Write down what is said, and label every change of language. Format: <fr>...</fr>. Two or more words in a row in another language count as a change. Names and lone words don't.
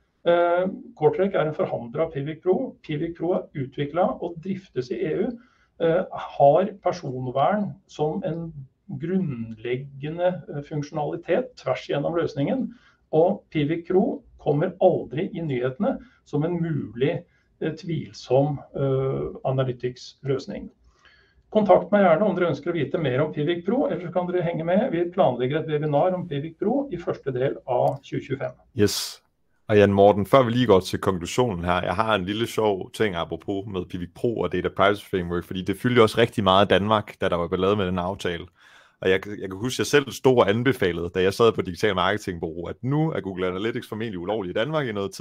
<no>Cortex en forhandler av Pivik Pro. Pivik Pro utviklet og driftes i EU, har personvern som en grunnleggende funksjonalitet tvers gjennom løsningen, og Pivik Pro kommer aldri i nyhetene som en mulig tvilsom analytics-løsning. Kontakt meg gjerne om dere ønsker å vite mer om Pivik Pro, eller så kan dere henge med. Vi planlegger et webinar om Pivik Pro i første del av 2025.</no> <da>Yes. Og Jan Morten, før vi lige går til konklusionen her, jeg har en lille sjov ting apropos med Pivik Pro og Data Privacy Framework, fordi det fyldte også rigtig meget af Danmark, da der var lavet med den aftale. Og jeg kan huske, at jeg selv stod og anbefalede, da jeg sad på</da> <en>Digital Marketing</en> <da>Bureau, at nu Google Analytics formentlig ulovlig i Danmark i noget tid.</da>